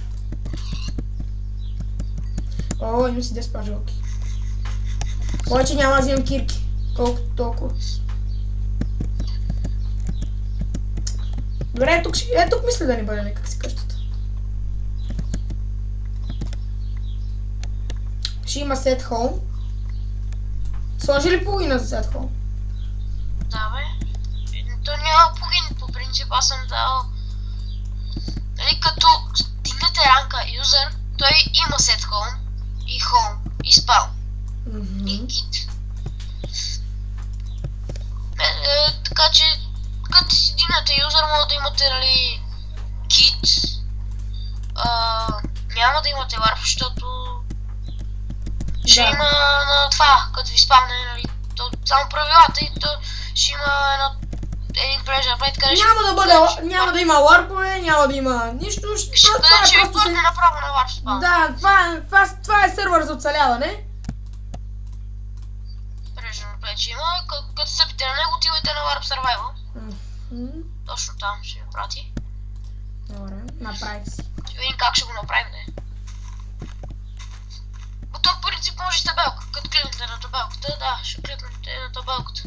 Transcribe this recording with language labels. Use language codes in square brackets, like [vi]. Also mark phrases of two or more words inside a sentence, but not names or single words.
[bg] О, имам си 10 пажолки. Повече няма да взимам кирки. Колкото толкова. Добре, тук мисля да ни бъде някак си къщата. Ще има [en] set home. [bg] Сложи ли половина за [en] set home? [bg] Да, бе. То няма половина, по принцип аз съм дал... Нали, като стигнете ранка юзер, той има [en] set home [bg] и home и spawn. И kit. Така че като си дигнете юзър, може да имате, нали, кит. Няма да имате варп, защото ще има на това, като ви спамне, нали, то само правилата и то ще има един [en] pleasure plate, [bg] къде няма да има варпове, няма да има нищо. Ще бъде, че ви пърне направо на варп спам. Да, това е сервер за оцеляване. [en] Pleasure plate [bg] ще има, като стъпите на него, отивайте на варп survival. Точно там ще ви прати. Добре, направих си. Ще видим как ще го направим, не. То в принцип може с табелка, като кликнете на табелката, да, ще кликнете на табелката.